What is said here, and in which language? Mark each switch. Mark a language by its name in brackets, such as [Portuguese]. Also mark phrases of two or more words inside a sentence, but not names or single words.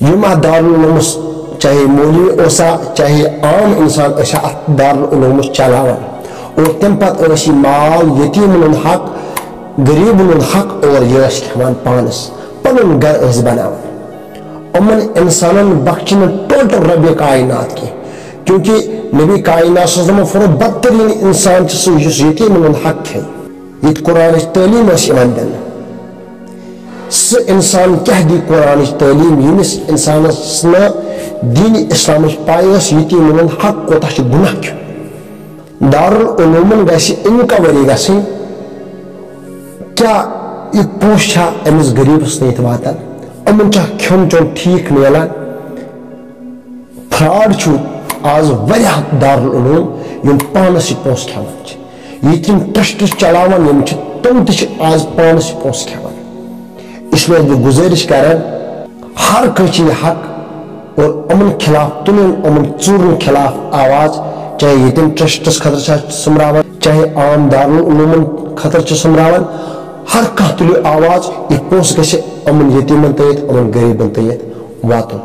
[Kashmiri] یِم اتھ دارالعلومس چاہے مولوی اوسا چاہے عام انسان ٲسا اتھ دارالعلومس چلاوان اور تم پتہٕ ٲسۍ یہِ مال یتیمن ہُنٛد حق، غریبن ہُنٛد حق اور یہ ٲسۍ کھٮ۪وان پانس، پنُن گرٕ ٲسۍ بناوان۔ یِمن انسانن بخشہِ نہٕ ٹوٹل رب کائنات کینٛہہ، کیونکہ نبی کائنات [Arabic] صلی اللہ علیہ وسلم [Kashmiri] فرمو بدترین انسان چھُ سُہ یُس یتیمن ہُنٛد حق کھیٚیہِ۔ ییٚتہِ قرآنٕچ تعلیٖم ٲس یِوان دِنہٕ، سُہ انسان کیٛاہ دی قرآنٕچ تعلیٖم ییٚمِس انسانس نہٕ دین اسلامٕچ پاے ٲس یتیمن ہُنٛد حق کوتاہ چھُ گناہ چھُ۔ دارالعلومن گژھِ انکوری گژھٕنۍ، کیٛاہ یہِ پونٛسہٕ چھا أمِس غریٖبس تانۍ واتان، یِمن چھا کھیوٚن چیوٚن ٹھیٖک مِلان۔ فراڈ چھُ آز واریاہ دارالعلوم یِم پانس یہِ پونٛسہٕ کھٮ۪وان چھِ، ییٚتہِ یِم ٹرسٹ چلاوان یِم چھِ تِم تہِ چھِ آز پانس یہِ پونٛسہٕ کھٮ۪وان۔ [Urdu] اس لیے [Kashmiri] بہٕ گُزٲرِش کران ہر کٲنٛسہِ چھِ یہِ حق اور یِمن خلاف تُلُن، یِمن ژوٗرن خلاف آواز، چاہے ییٚتٮ۪ن ٹرسٹس خٲطرٕ چھا سُمراوان چاہے عام دارالعلومن خٲطرٕ چھِ سُمراوان، ہر کانٛہہ تُلہِ آواز، یہِ پونٛسہٕ گژھِ یِمن یتیٖمن تانۍ یِمن غریٖبن تانۍ واتُن۔